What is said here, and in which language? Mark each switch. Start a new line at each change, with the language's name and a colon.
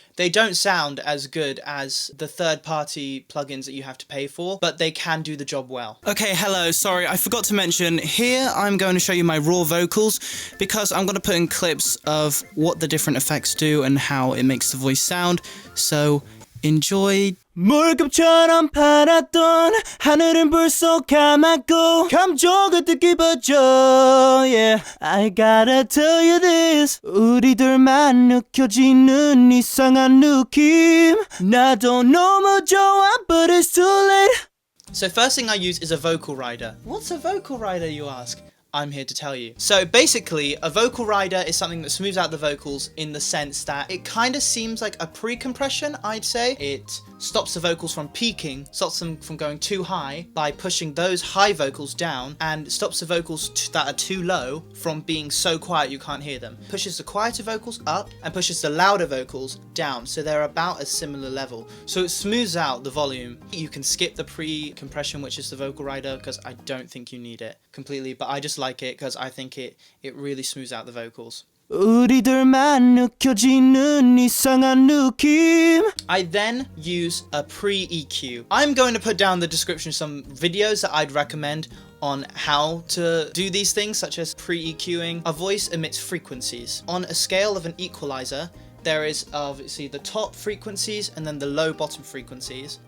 English: They don't sound as good as the third-party plugins that you have to pay for, but they can do the job well. Okay, hello, sorry, I forgot to mention, here I'm going to show you my raw vocals, because I'm gonna put in clips of what the different effects do and how it makes the voice sound, so enjoy.
Korean: 물급처럼 파랗던 하늘은 벌써 감았고 감정을 느껴져.
English: Yeah, I gotta tell you this.
Korean: 우리들만 느껴지는 이상한 느낌. 나도 너무 좋아,
English: but it's too late. So first thing I use is a vocal rider. What's a vocal rider, you ask? I'm here to tell you. So basically, a vocal rider is something that smooths out the vocals in the sense that it kind of seems like a pre-compression, I'd say. It stops the vocals from peaking, stops them from going too high by pushing those high vocals down, and stops the vocals that are too low from being so quiet you can't hear them. Pushes the quieter vocals up and pushes the louder vocals down, so they're about a similar level. So it smooths out the volume. You can skip the pre-compression, which is the vocal rider, because I don't think you need it completely, but I just like it because I think it really smooths out the vocals.
Korean: 우리들만 느껴지는 이상한 느낌.
English: I then use a pre-EQ. I'm going to put down the description some videos that I'd recommend on how to do these things, such as pre-EQing. A voice emits frequencies. On a scale of an equalizer, there is obviously the top frequencies and then the low bottom frequencies.